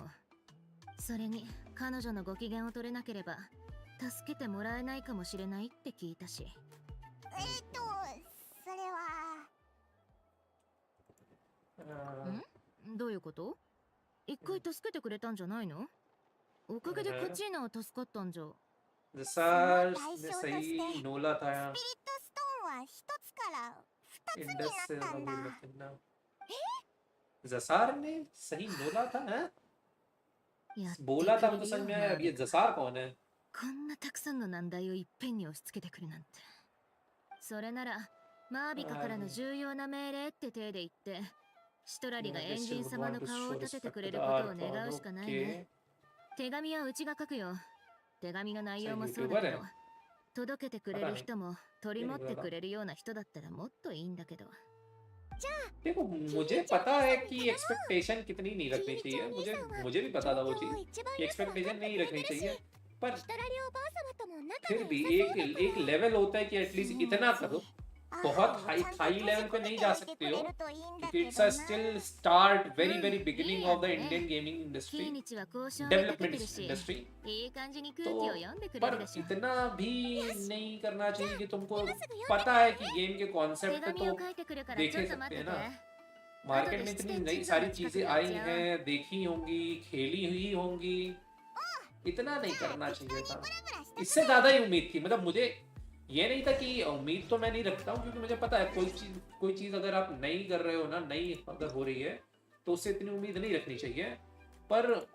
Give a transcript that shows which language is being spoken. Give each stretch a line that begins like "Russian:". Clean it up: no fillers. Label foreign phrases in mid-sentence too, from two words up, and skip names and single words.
Japanese: それに彼女のご機嫌を取れなければ助けてもらえないかもしれないって聞いたし。それはどういうこと？一回助けてくれたんじゃないの？おかげでカチーナは助かったんじゃ。
Hindi: जसार ने सही नोला था
Japanese: スピリットストーンは一つから二つに
Hindi: इंडस से
Japanese: なったんだ。
Hindi: जसार ने सही नोला था हैं?
Japanese: やって
Hindi: बोला था
Japanese: くれ
Hindi: मुझे
Japanese: る
Hindi: समझ
Japanese: よ
Hindi: में
Japanese: う
Hindi: आया
Japanese: な
Hindi: अब ये जसार कौन है
Japanese: こんなたくさんの難題をいっぺんに押し付けてくるなんて。それならマービカからの重要な命令って体で言ってシトラリがエンジン様の顔を立ててくれることを願うしかないね。手紙はうちが書くよ。手紙の内容もそうだけど、届けてくれる人も取り持ってくれるような人だったらもっといいんだけど。
Hindi: देखो मुझे पता है कि एक्सपेक्टेशन कितनी नहीं रखनी चाहिए मुझे भी पता था वो चीज कि एक्सपेक्टेशन नहीं रखनी चाहिए पर
Japanese: シトラリおばあ様とも仲
Hindi: फिर
Japanese: が
Hindi: भी
Japanese: 良さそうだった。
Hindi: एक लेवल होता है कि एटलीस्ट इतना करो बहुत हाई लेवल पे नहीं जा सकते हो क्योंकि
English: it's a still start very beginning of the Indian gaming
Japanese: キー
Hindi: इंडस्ट्री
Japanese: ニチは交渉に立て
Hindi: डेवलपमेंट
Japanese: てるし、
Hindi: इंडस्ट्री
Japanese: いい感じに空気
Hindi: तो
Japanese: を読んでくれ
Hindi: पर
Japanese: るでしょ。
Hindi: इतना भी नहीं करना चाहिए कि तुमको पता है कि गेम के
Japanese: 手
Hindi: कॉन्सेप्ट
Japanese: 紙を
Hindi: तो
Japanese: 書いてくるからちょ
Hindi: देखे
Japanese: っと待
Hindi: सकते
Japanese: って
Hindi: हैं
Japanese: て。
Hindi: ना मार्केट में इतनी नई सारी चीजें आई हैं देखी होंगी खेली हुई होंगी इतना नहीं करना चाहिए था इससे ज्यादा ही उम्मीद थी मतलब मुझे ये नहीं था कि उम्मीद तो मैं नहीं रखता हूँ क्योंकि मुझे पता है कोई चीज अगर आप नहीं कर रहे हो ना नई अगर हो रही है तो उससे इतनी उम्मीद नहीं रखनी चाहिए पर